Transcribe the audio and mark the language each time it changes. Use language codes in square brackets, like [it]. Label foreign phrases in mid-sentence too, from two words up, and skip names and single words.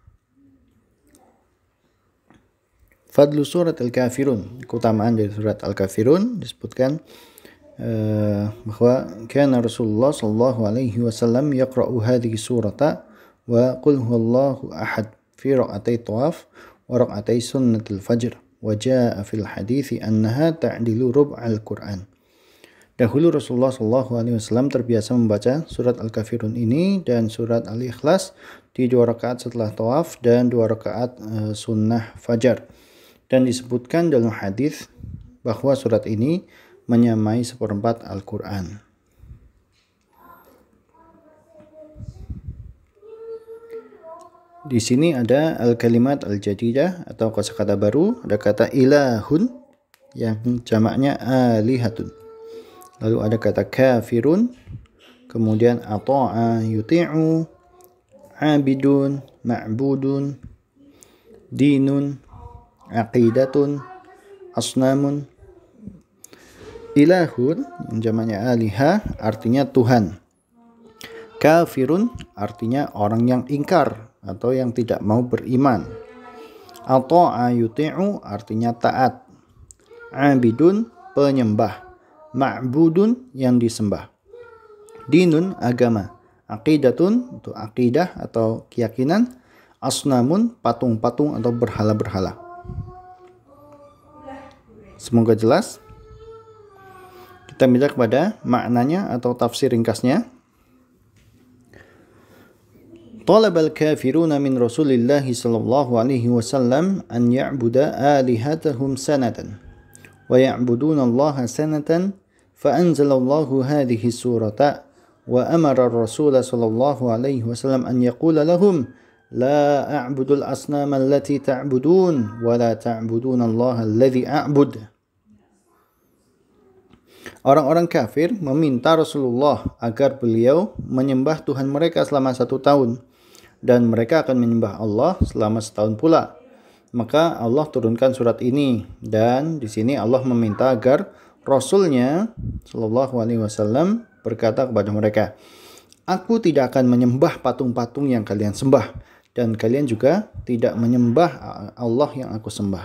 [ar] فضل سورة الكافرون, [id] keutamaan dari surat Al-Kafirun disebutkan bahwa [ar] كان رسول الله صلى الله عليه وسلم يقرأ هذه السورة وقل هو الله أحد في ركعتي الطواف وركعتي سنة الفجر وجاء في الحديث أنها تعدل ربع القرآن. [id] Dahulu Rasulullah [ar] صلى الله عليه وسلم [id] terbiasa membaca surat Al-Kafirun ini dan surat Al-Ikhlas di 2 rakaat setelah tawaf dan 2 rakaat sunnah fajar. Dan disebutkan dalam hadis bahwa surat ini menyamai 1/4 Al-Qur'an. Di sini ada [ar] الكلمات الجديدة [id] atau kosakata baru, ada kata ilahun yang jamaknya alihatun. Lalu ada kata kafirun, kemudian [ar] أطاع يطيع عابد معبود دين عقيدة أصنام. [id] Ilahun yang jamaknya alihah artinya Tuhan. Kafirun artinya orang yang ingkar atau yang tidak mau beriman. [ar] أطاع يطيع [id] artinya taat. Abidun penyembah. Ma'budun yang disembah. Dinun agama. Aqidatun untuk akidah atau keyakinan. Asnamun patung-patung atau berhala-berhala. Semoga jelas. Kita minta kepada maknanya atau tafsir ringkasnya. [ar] طلب الكافرون من رسول الله صلى الله عليه وسلم أن يعبد آلهتهم سنة ويعبدون الله سنة فأنزل الله هذه السورة وأمر الرسول صلى الله عليه وسلم أن يقول لهم لا أعبد الأصنام التي تعبدون ولا تعبدون الله الذي أعبد. [id] Orang-orang kafir meminta Rasulullah agar beliau menyembah Tuhan mereka selama 1 tahun. Dan mereka akan menyembah Allah selama 1 tahun pula. Maka Allah turunkan surat ini, dan di sini Allah meminta agar Rasulnya [ar] صلى الله عليه وسلم [id] berkata kepada mereka, aku tidak akan menyembah patung-patung yang kalian sembah, dan kalian juga tidak menyembah Allah yang aku sembah.